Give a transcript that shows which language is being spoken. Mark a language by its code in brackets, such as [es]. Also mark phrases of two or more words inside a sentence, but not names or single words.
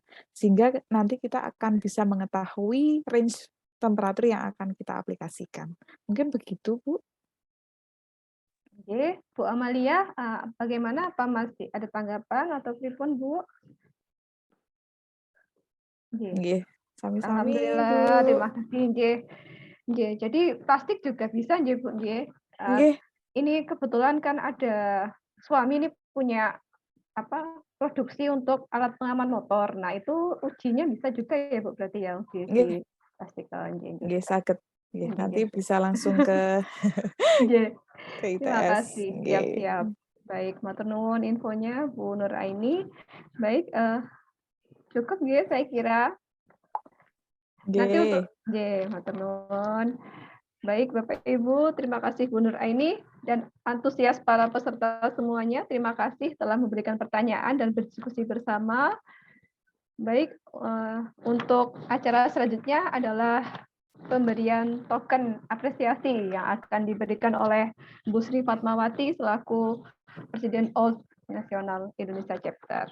[id] Sehingga nanti kita akan bisa mengetahui range temperatur yang akan kita aplikasikan. Mungkin begitu, Bu. Oke, Bu Amalia, bagaimana? Apa masih ada tanggapan atau pripun, Bu? Oke. [jv] Nggih, sami-sami, Bu. [id] Alhamdulillah, terima kasih. [jv] Nggih. Nggih, [id] jadi plastik juga bisa nggih, Bu, nggih. [jv] Nggih. [id] Ini kebetulan kan ada suami ini punya produksi untuk alat pengaman motor. Nah, itu ujinya bisa juga ya, Bu, berarti ya uji [jv] Nggih. plastik. Nggih, nggih. Nggih, saged. Nggih, Nggih, [id] nanti [jv] nggih. [id] bisa langsung ke [jv] Nggih. [id] ke Terima ITS. kasih. [jv] Nggih. [id] Siap, siap. Baik, [jv] matur nuwun [id] infonya Bu Nur Aini. Baik, cukup nggih saya kira. Nanti untuk [jv] nggih, matur nuwun. [id] Baik, Bapak Ibu, terima kasih Bu Nur Aini dan antusias para peserta semuanya. Terima kasih telah memberikan pertanyaan dan berdiskusi bersama. Baik, untuk acara selanjutnya adalah pemberian token apresiasi yang akan diberikan oleh Bu Sri Fatmawati selaku Presiden OST Nasional Indonesia Chapter.